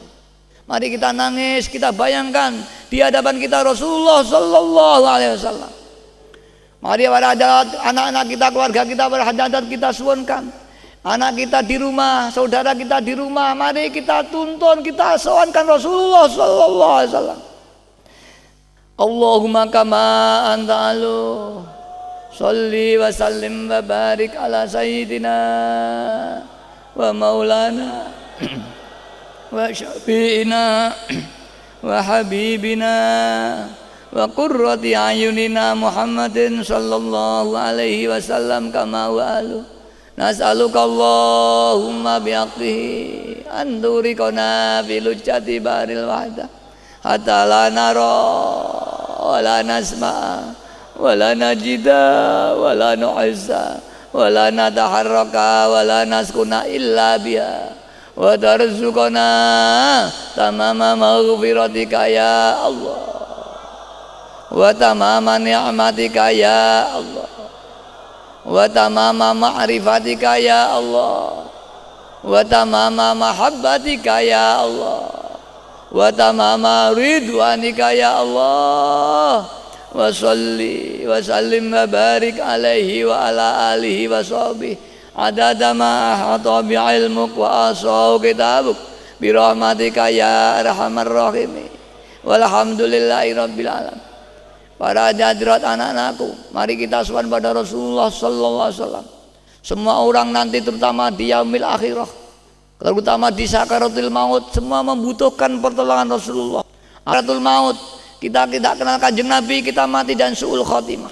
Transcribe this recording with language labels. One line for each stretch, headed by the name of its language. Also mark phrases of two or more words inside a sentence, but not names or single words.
Indonesian: Mari kita nangis, kita bayangkan di hadapan kita Rasulullah
Arabic: صلى الله عليه وسلم.
Indonesian: Mari para anak-anak kita, keluarga kita, berhajadat kita suwunkan. Anak kita di rumah, saudara kita di rumah, mari kita tuntun, kita sowankan Rasulullah
Arabic: صلى الله عليه وسلم. اللهم كما أنت أهله صل وسلم وبارك على سيدنا ومولانا وشفيعنا وحبيبنا وقرة أعيننا محمد صلى الله عليه وسلم كما هو أهله. نسألك اللهم بحقه أن تغرقنا في لجة بحر الوحدة حتى لا نرى ولا نسمع ولا نجد ولا نحس ولا نتحرك ولا نسكن إلا بها وترزقنا تمام مغفرتك يا الله وتمام نعمتك يا الله وتمام معرفتك يا الله و tamama ma'rifatika ya Allah wa وتمام محبتك يا الله وتمام رضوانك يا الله وصل وسلم وبارك عليه وعلى آله وصحبه عدد ما أحاط به علمك ووسعه كتابك برحمتك يا أرحم الراحمين والحمد لله رب العالمين.
Indonesian: Para hadirat anak-anakku, mari kita sowan pada Rasulullah
Arabic: صلى الله عليه وسلم.
Indonesian: Semua orang nanti terutama di
Arabic: يوم الآخرة,
Indonesian: terutama di
Arabic: سكرات الموت,
Indonesian: semua membutuhkan pertolongan Rasulullah.
Arabic: سكرات الموت,
Indonesian: kita tidak kenal
Javanese: kanjeng Nabi,
Indonesian: kita mati dan
Arabic: سوء الخاتمة.